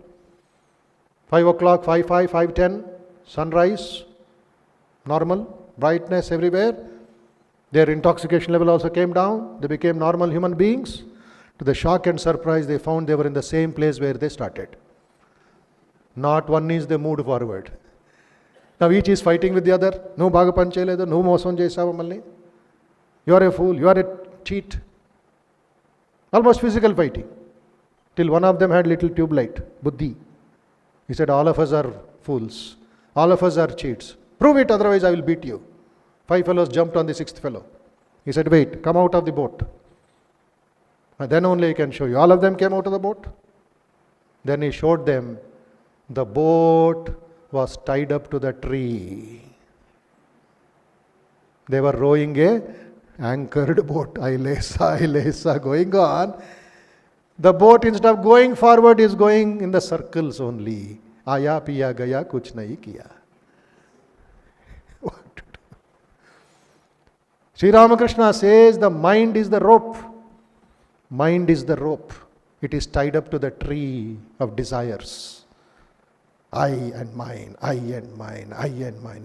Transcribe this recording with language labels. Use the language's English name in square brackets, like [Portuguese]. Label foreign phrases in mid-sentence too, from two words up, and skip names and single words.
[English] 5 o'clock, 5:10, sunrise, normal, brightness everywhere. Their intoxication level also came down. They became normal human beings. To the shock and surprise, they found they were in the same place where they started. Not one is they moved forward. Now each is fighting with the other. [Telugu] నో బాగా పంచలేదు, నో మోసం చేశావా మళ్ళీ. [English] You are a fool, you are a cheat. Almost physical fighting. Till one of them had little tube light, buddhi. He said, all of us are fools. All of us are cheats. Prove it, otherwise I will beat you. 5 fellows jumped on the 6th fellow. He said, wait, come out of the boat. And then only I can show you. All of them came out of the boat. Then he showed them the boat was tied up to the tree. They were rowing a anchored boat. Ailesa, going on. The boat, instead of going forward, is going in the circles only. [Hindi] आया पिया गया कुछ नहीं किया. [English] What to do? Sri Ramakrishna says the mind is the rope. Mind is the rope. It is tied up to the tree of desires. I and mine, I and mine, I and mine.